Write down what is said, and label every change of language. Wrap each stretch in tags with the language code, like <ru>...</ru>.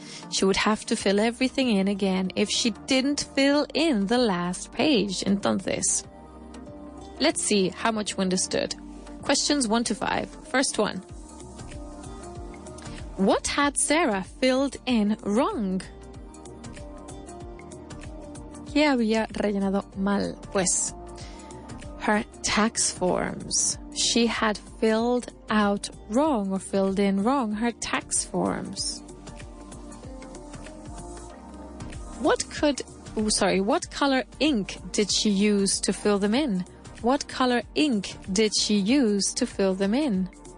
<en>She would have to fill everything in again if she didn't fill in the last page.</en> <es>Entonces,</es> <en>let's see how much we understood. Questions 1 to 5. First one. What had Sarah filled in wrong?</en> <es>¿Qué había rellenado mal? Pues,</es> <en>her tax forms. She had filled out wrong, or filled in wrong, her tax forms. What could What color ink did she use to fill them in? What color ink did she use to fill them in?</en>